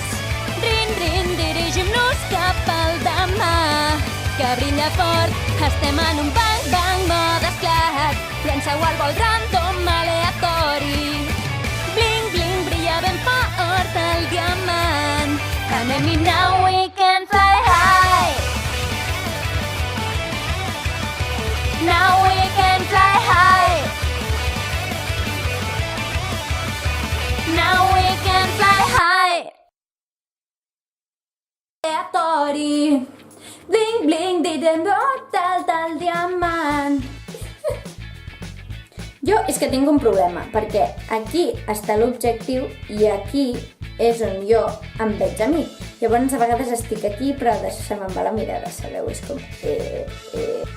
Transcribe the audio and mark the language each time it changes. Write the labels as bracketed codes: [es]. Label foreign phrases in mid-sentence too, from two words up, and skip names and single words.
[ca] Rin-rin, dirigim-nos cap al demà, que brilla fort. Estem en un [en] bang-bang mode [ca] esclat, llença-ho al vol random aleatori. Bling-bling, brilla ben fort el diamant. Anem-hi, [en] now we can fly high. Now we can fly high. Now we can fly high. [ca] Aleatori. [en] Bling bling, [ca] direm del diamant. Jo és que tinc un problema, perquè aquí està l'objectiu i aquí és on jo em veig a mi. Llavors a vegades estic aquí, però se me'n va la mirada, sabeu?